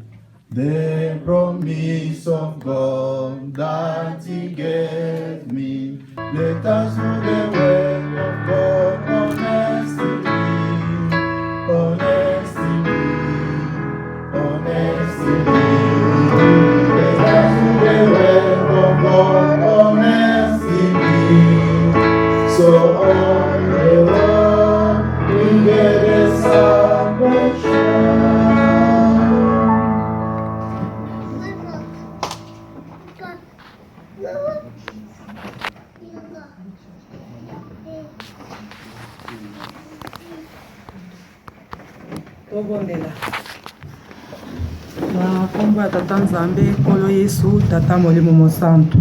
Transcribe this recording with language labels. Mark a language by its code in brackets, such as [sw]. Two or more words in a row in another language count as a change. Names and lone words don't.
[en] The promise of God that He gave me, let us do the word of God honestly, honestly, honestly. Let us do the word of God honestly, so on the world we get the salvation. [ln] Tobondela. Na kombo ya Tata Nzambe, Nkolo Yesu, Tata Molimo Mosantu.